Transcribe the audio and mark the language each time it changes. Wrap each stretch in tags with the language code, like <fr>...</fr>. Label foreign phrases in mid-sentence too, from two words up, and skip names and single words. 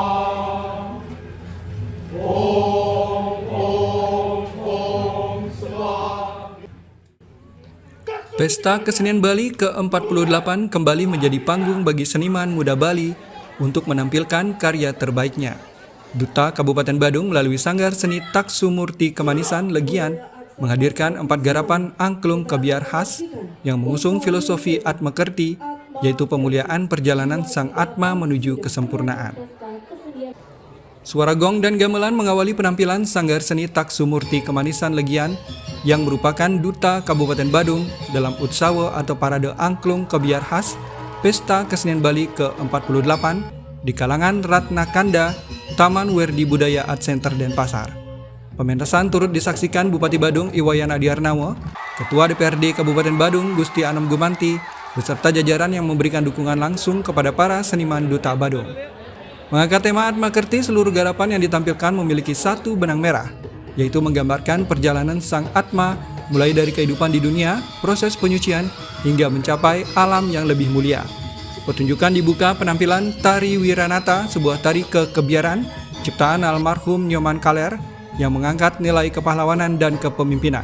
<id>Pesta Kesenian Bali ke-48 kembali menjadi panggung bagi seniman muda Bali untuk menampilkan karya terbaiknya. Duta Kabupaten Badung melalui Sanggar Seni Taksumurti Kemanisan Legian menghadirkan 4 garapan angklung kebiar khas yang mengusung filosofi Atmakerti, yaitu pemuliaan perjalanan sang Atma menuju kesempurnaan. Suara gong dan gamelan mengawali penampilan Sanggar Seni Taksumurti Kemanisan Legian yang merupakan duta Kabupaten Badung dalam Utsawa atau Parade Angklung Kebiar Khas Pesta Kesenian Bali ke-48 di kalangan Ratna Kanda, Taman Werdi Budaya Art Center Denpasar. Pementasan turut disaksikan Bupati Badung Iwayan Adiarnawa, Ketua DPRD Kabupaten Badung Gusti Anom Gumanti, beserta jajaran yang memberikan dukungan langsung kepada para seniman duta Badung. Mengangkat tema Atma Kerti, seluruh garapan yang ditampilkan memiliki satu benang merah, yaitu menggambarkan perjalanan sang Atma mulai dari kehidupan di dunia, proses penyucian, hingga mencapai alam yang lebih mulia. Pertunjukan dibuka penampilan Tari Wiranata, sebuah tari kekebiaran, ciptaan almarhum Nyoman Kaler, yang mengangkat nilai kepahlawanan dan kepemimpinan.</id>